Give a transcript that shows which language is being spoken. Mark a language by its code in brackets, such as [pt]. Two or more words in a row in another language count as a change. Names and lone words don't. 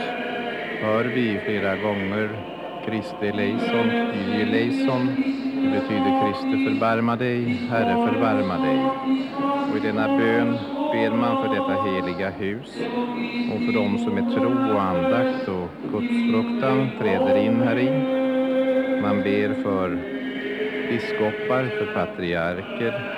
[sv] hör vi flera gånger [el] Χριστέ ελέησον, Κύριε ελέησον. [sv] Det betyder Kristi förbarma dig, Herre förbarma dig. Och i denna bön ber man för detta heliga hus och för dem som är tro och andakt och gudsfruktan träder in här i. Man ber för biskopar, för patriarker.